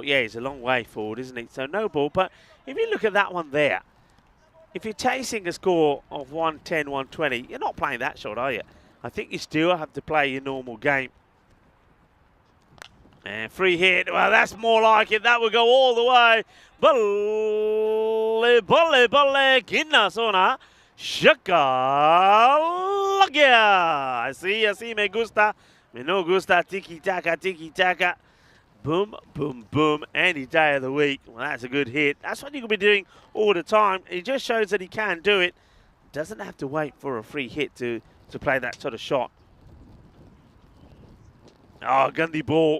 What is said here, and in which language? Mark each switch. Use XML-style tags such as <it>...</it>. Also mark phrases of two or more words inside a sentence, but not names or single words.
<en>Yeah, he's a long way forward, isn't he? So no ball, but if you look at that one there, if you're chasing a score of 110, 120, you're not playing that shot, are you? I think you still have to play your normal game. And free hit, well, that's more like it. That will go all the way.</en> <pa>ਬੱਲੇ, ਬੱਲੇ, ਬੱਲੇ, ਕਿੰਨਾ ਸੋਹਣਾ. Shakalagia.</pa> <es>Así me gusta. Me no gusta tiki-taka, tiki-taka.</es> <en>Boom, boom, boom. Any day of the week. Well, that's a good hit. That's what you can be doing all the time. He just shows that he can do it. Doesn't have to wait for a free hit to play that sort of shot. Oh, Gandhi ball.</en>